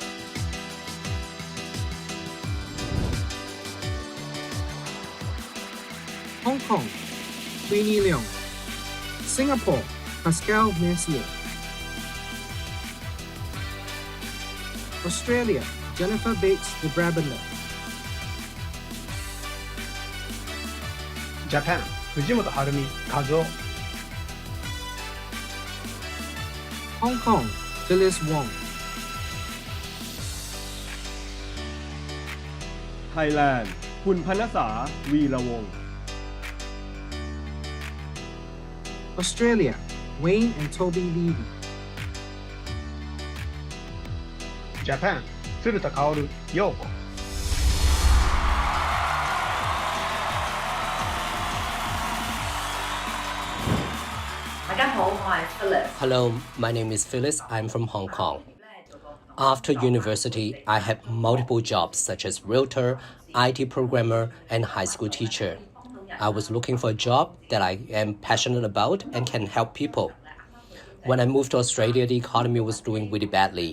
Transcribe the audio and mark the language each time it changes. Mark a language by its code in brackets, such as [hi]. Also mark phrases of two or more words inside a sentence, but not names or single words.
[en] Hong Kong, Queenie Leong. Singapore, Pascal Mercier. Australia, Jennifer Bates de Brabander. Japan 藤本晴美和夫 Hong Kong, Phyllis Wong. Thailand คุณพรรณษาวีระวงศ์ Australia, Wayne and Toby Levy. Japan 鶴田薫陽子 Hello, my name is Phyllis. I'm from Hong Kong. After university, I had multiple jobs such as realtor, IT programmer, and high school teacher. I was looking for a job that I am passionate about and can help people. When I moved to Australia, the economy was doing really badly.